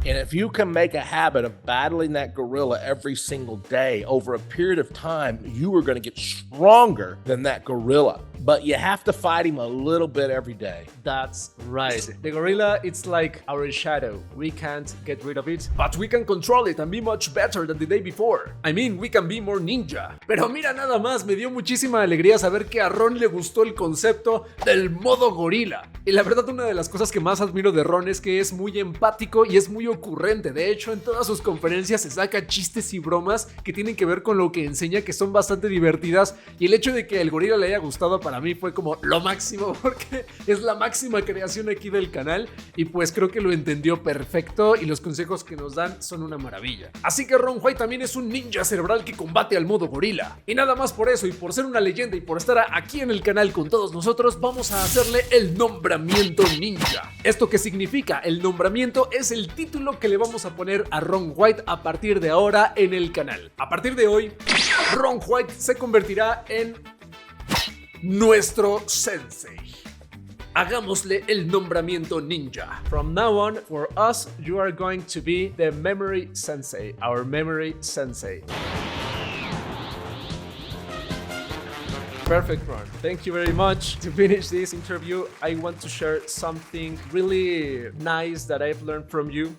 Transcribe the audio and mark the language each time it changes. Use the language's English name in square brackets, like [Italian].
[English] And if you can make a habit of battling that gorilla every single day over a period of time, you are going to get stronger than that gorilla. But you have to fight him a little bit every day. That's right. The gorilla, it's like our shadow. We can't get rid of it, but we can control it and be much better than the day before. I mean, we can be more ninja. [Spanish] Pero mira nada más, me dio muchísima alegría saber que a Ron le gustó el concepto del modo gorila. Y la verdad, una de las cosas que más admiro de Ron es que es muy empático y es muy ocurrente. De hecho, en todas sus conferencias se saca chistes y bromas que tienen que ver con lo que enseña, que son bastante divertidas. Y el hecho de que el gorila le haya gustado para mí fue como lo máximo, porque es la máxima creación aquí del canal. Y pues creo que lo entendió perfecto y los consejos que nos dan son una maravilla. Así que Ron White también es un ninja cerebral que combate al modo gorila. Y nada más por eso, y por ser una leyenda y por estar aquí en el canal con todos nosotros, vamos a hacerle el nombramiento ninja. ¿Esto qué significa? El nombramiento es el título que le vamos a poner a Ron White a partir de ahora en el canal. A partir de hoy, Ron White se convertirá en nuestro sensei. Hagámosle el nombramiento ninja. [English] From now on, for us, you are going to be the memory sensei, our memory sensei. Perfect, Ron. Thank you very much. To finish this interview, I want to share something really nice that I've learned from you.